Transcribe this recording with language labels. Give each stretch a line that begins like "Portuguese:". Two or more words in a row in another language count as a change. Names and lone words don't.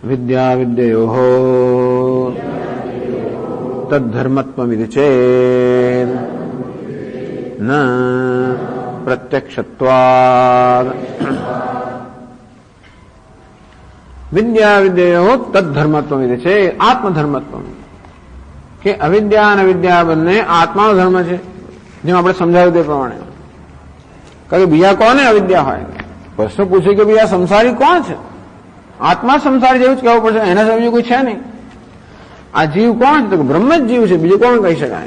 Sanskrit: विद्या विद्ययोः तद्धर्मत्वमिति चेत् न प्रत्यक्षत्वात्। विद्या विद्ययोः तद्धर्मत्वमिति चेत् आत्मधर्मत्वम्
Gujarati: કે અવિદ્યા અને વિદ્યા બંને આત્માનો ધર્મ છે, જેમ આપણે સમજાવ્યું તે પ્રમાણે. કારણ કે બીજા કોને અવિદ્યા હોય? પ્રશ્ન પૂછે કે બીજા સંસારી કોણ છે? આત્મા સંસારી જેવું જ કહેવું પડશે, એના સમજ્યું કોઈ છે નહીં. આ જીવ કોણ છે? તો બ્રહ્મ જ જીવ છે, બીજું કોણ કહી શકાય?